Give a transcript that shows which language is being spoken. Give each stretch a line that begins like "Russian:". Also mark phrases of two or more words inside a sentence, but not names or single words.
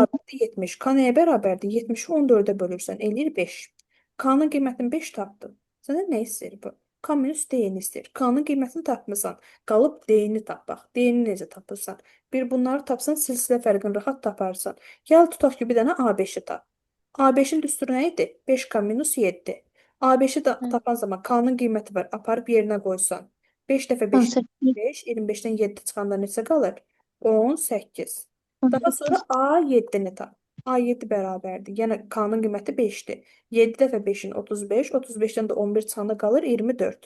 Azerbaijani: bərabərdir 70. K nəyə bərabərdir? 70-i 14-ə bölürsən, eləyir 5. K-nın qiymətini 5 tapdın. Səndən nə istəyir bu? K minus D-ni istəyir. K-nın qiymətini tapmısan. Qalıb D-ni tap bax. D-ni necə tapırsan? Bir bunları tapsan silsilə fərqini rahat taparsan. Gəl tutaq ki, bir dənə A5-i tap. A5-in düsturu nə idi? 5K minus 7. A5-i Hı. tapan zaman K-nın qiyməti var. Aparıb yerinə qoysan. 5 dəfə 5 18. 5, 25-dən 7 çıxanda neçə qalır? 18. Daha sonra 18. A7-ni tap. A7 bərabərdir. Yəni K-nın qiyməti 5-dir. 7 dəfə 5-in 35, 35-dən də 11 çıxanda qalır 24.